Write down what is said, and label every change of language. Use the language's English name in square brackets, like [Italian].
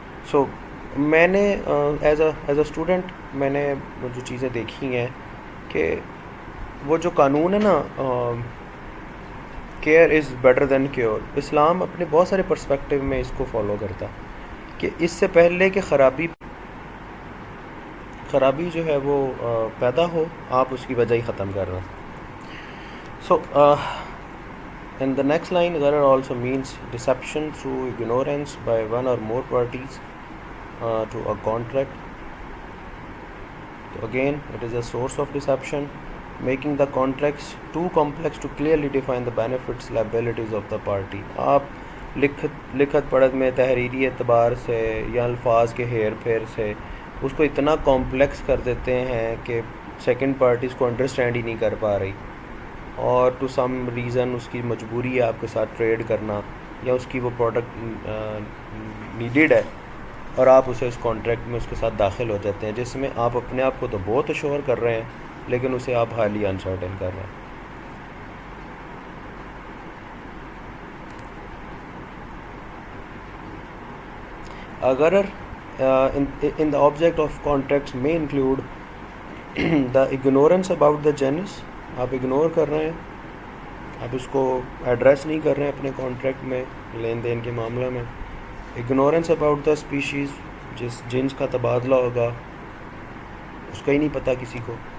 [Urdu] سو میں نے [English] as a student [Urdu] میں نے جو چیزیں دیکھی ہیں کہ وہ جو قانون ہے نا [English] care is better than cure, [Urdu] اسلام اپنے بہت سارے پرسپیکٹیو میں اس کو فالو کرتا کہ اس سے پہلے کہ خرابی جو ہے وہ پیدا ہو آپ اس کی وجہ ہی ختم کر رہے ہیں. سو [English] And the next line, gharar also means deception through ignorance by one or more parties to a contract. So again, it is a source of deception, making the contracts too complex to clearly define the benefits, liabilities of the party. [Urdu] آپ لکھت پڑھت میں تحریری اعتبار سے یا الفاظ کے ہیر پھیر سے اس کو اتنا کمپلیکس کر دیتے ہیں کہ سیکنڈ پارٹی اس کو انڈرسٹینڈ ہی نہیں کر پا رہی، اور [English] to some reason [Urdu] اس کی مجبوری ہے آپ کے ساتھ ٹریڈ کرنا، یا اس کی وہ پروڈکٹ نیڈیڈ ہے اور آپ اسے اس کانٹریکٹ میں اس کے ساتھ داخل ہو جاتے ہیں، جس میں آپ اپنے آپ کو تو بہت اشور کر رہے ہیں لیکن اسے آپ ہائیلی انسرٹن کر رہے ہیں. [English] غرر in the object of contracts may include the ignorance about the genus. [Urdu] آپ اگنور کر رہے ہیں، آپ اس کو ایڈریس نہیں کر رہے ہیں اپنے کانٹریکٹ میں لین دین کے معاملہ میں. [English] ignorance about the species, [Urdu] جس جنس کا تبادلہ ہوگا اس کا ہی نہیں پتہ کسی کو.